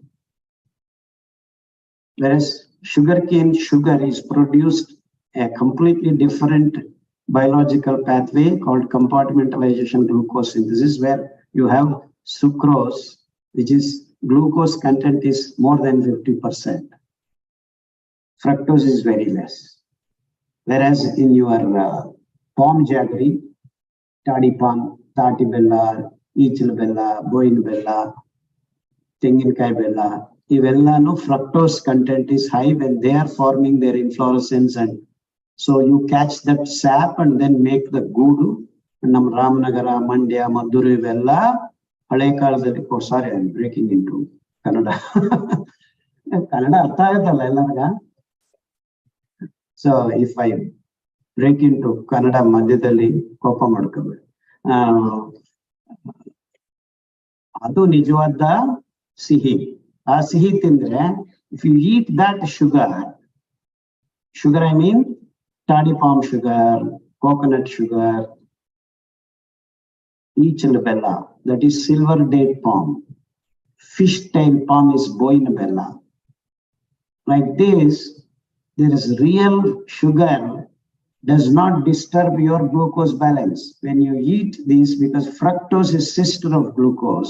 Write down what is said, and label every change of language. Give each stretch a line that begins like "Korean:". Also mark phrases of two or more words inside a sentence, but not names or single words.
English: Whereas sugarcane sugar is produced a completely different biological pathway called compartmentalization glucose synthesis, where you have sucrose, which is glucose content is more than 50%. Fructose is very less. Whereas in your palm jaggery, toddy palm,
Kannada: ತಾಟಿ ಬೆಲ್ಲ, ಇಚಿಲ್ ಬೆಲ್ಲ, ಬೊಯಿನ್ ಬೆಲ್ಲ, ತೆಂಗಿನಕಾಯಿ ಬೆಲ್ಲ,
English: ivella no fructose content is high when they are forming their inflorescence, and so you catch that sap and then make the goodu.
Kannada: ನಮ್ ರಾಮನಗರ, ಮಂಡ್ಯ, ಮದ್ದೂರು ವೆಲ್ಲ, ಹಳೆ ಕಾಲದಲ್ಲಿ
English: Sorry I am breaking into Kannada.
Kannada: ಕನ್ನಡ ಅರ್ಥ ಆಗುತ್ತಲ್ಲ ಎಲ್ಲರಿಗ.
English: So if I break into Kannada
Kannada: ಮಧ್ಯದಲ್ಲಿ ಕೋಪ ಮಾಡ್ಕೋಬೇಡಿ. ಅದು ನಿಜವಾದ ಸಿಹಿ. ಆ ಸಿಹಿ ತಿಂದ್ರೆ
English: if you eat that sugar I mean toddy palm sugar, coconut sugar,
Kannada: ಇಚಿಲ್ ಬೆಲ್ಲ,
English: that is silver date palm. Fish tail palm is
Kannada: ಬೊಯಿನ್ ಬೆಲ್ಲ.
English: Like this, there is real sugar does not disturb your glucose balance when you eat this, because fructose is sister of glucose.